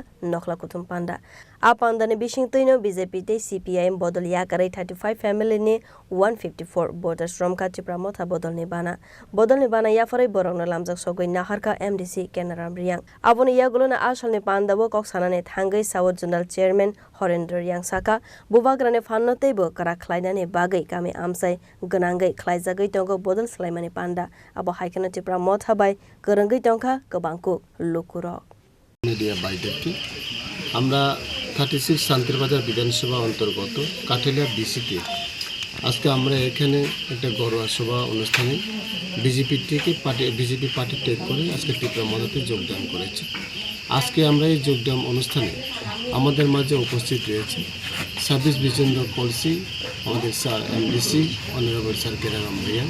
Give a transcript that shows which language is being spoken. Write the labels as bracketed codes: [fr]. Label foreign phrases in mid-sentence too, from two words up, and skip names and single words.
[trp] Nokla Kuthum Panda Apandane Bishingtoino BJP te CPIM Bodol Yakare 35 family ni 154 [en] voters from [trp] Katipramotha Bodol Nibana Yafare Borok Lamjak Sogoi Naharka MDC Kenaram Riyang Aboni Yagulona Ashal ni Pandabo Koksanane Thangai South Zonal Chairman Horendra Yang Saka Bubagrane Fannotebo Kara Khlainane Bagai Kami Amsai Gonangai Khlaijagai Tongo Bodol Selaimani Panda Abo Haikana Tipramotha Bai Gorangai Tongka Kebangku Lukuro Media Baiderki [bn] Amra 36 শান্তির বাজার বিধানসভা অন্তর্গত কাঠালিয়া বিসিতে আজকে আমরা এখানে একটা গড়ুয়া সভা অনুষ্ঠানে বিজেপি পার্টি টেক করে আজকে টিপ্রামোথাতে যোগদান করেছে আজকে আমরা এই যোগদান অনুষ্ঠানে আমাদের মাঝে উপস্থিত রয়েছে সার্ভিস বিজেন্দ্র কলসি আমাদের স্যার এমডিসি অনারেবল স্যার কেরাম রিয়াং